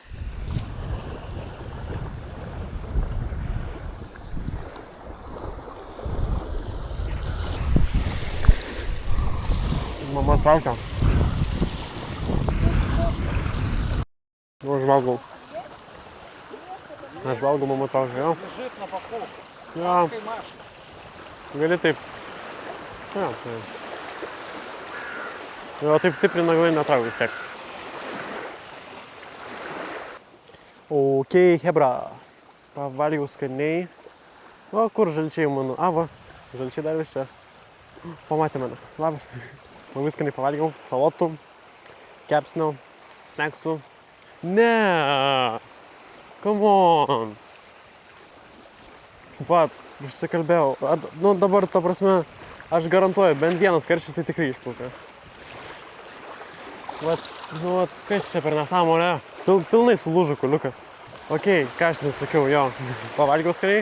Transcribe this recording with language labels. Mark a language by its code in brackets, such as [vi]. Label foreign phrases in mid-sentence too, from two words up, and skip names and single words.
[lt] Mama traukia. Aš valgau, mama traukia, jo? [ru] Лежит на боку. [lt] Jo. Gali taip. Jo, taip stipriai naglai netraukia vis tiek. Ok, hebra. Pavalgiau skaniai. O, kur žalčiai mano? Va, žalčiai dar vis čia. Pamatė mane. Labas. Labai skaniai pavalgiau. Salotų, kepsnio, snacksų. Ne. [en] Come on. [lt] Va, užsikalbėjau. Dabar, ta prasme, Aš garantuoju, bent vienas karštis tai tikrai išplaukia. Vat, kas čia per nesąmonę? Pilnai sulūžo kuliukas. Okei, ką aš nesakiau, jo. Pavalgiau skaniai.